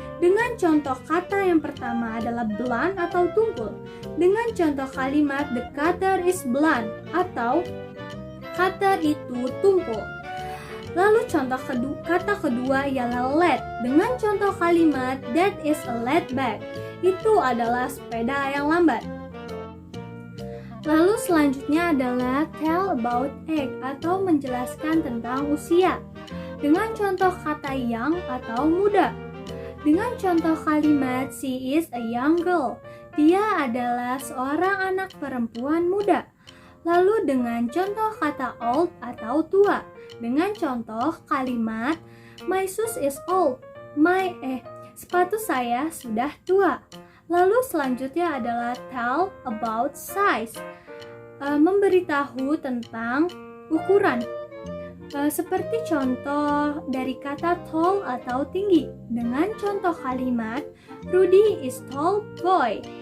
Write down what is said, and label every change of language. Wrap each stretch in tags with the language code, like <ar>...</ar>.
<id>Dengan contoh kata yang pertama adalah blunt atau tumpul. Dengan contoh kalimat</id> <en>the cutter is blunt</en> <id>atau cutter itu tumpul. Lalu contoh kata kedua ialah lead. Dengan contoh kalimat</id> <en>that is a lead bag.</en> <id>Itu adalah sepeda yang lambat. Lalu selanjutnya adalah</id> <en>tell about age</en> <id>atau menjelaskan tentang usia. Dengan contoh kata young atau muda. Dengan contoh kalimat</id> <en>she is a young girl.</en> <id>Dia adalah seorang anak perempuan muda. Lalu dengan contoh kata old atau tua. Dengan contoh kalimat</id> <en>my shoes is old.</en> <id>Sepatu saya sudah tua. Lalu selanjutnya adalah</id> <en>tell about size.</en> <id>Memberitahu tentang ukuran. Seperti contoh dari kata tall atau tinggi. Dengan contoh kalimat</id> <en>Rudy is tall boy.</en>